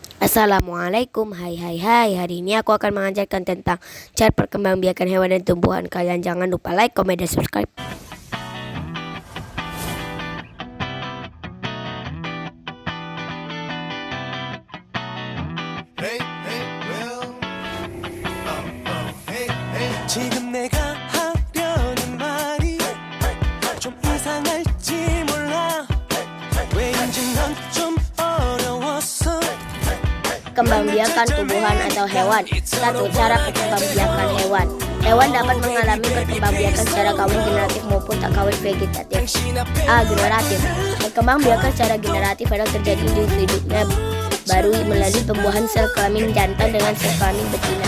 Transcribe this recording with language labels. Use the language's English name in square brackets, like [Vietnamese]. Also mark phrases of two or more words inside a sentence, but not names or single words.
[Indonesian] Assalamualaikum, hai. Hari ini aku akan mengajarkan tentang cara perkembangbiakan hewan dan tumbuhan. Kalian jangan lupa like, comment, dan subscribe. [Korean] 지금 내가 하려는 말이 좀 이상할지 몰라 왜인지 넌 좀 어려웠어. [Indonesian] Kembangbiakan tumbuhan atau hewan. 1. Cara perkembangbiakan hewan. Hewan dapat mengalami perkembangbiakan secara kawin generatif maupun tak kawin vegetatif. A. Generatif. Perkembangbiakan secara generatif adalah terjadi individunya baru melalui pembuahan sel kelamin jantan dengan sel kelamin betina.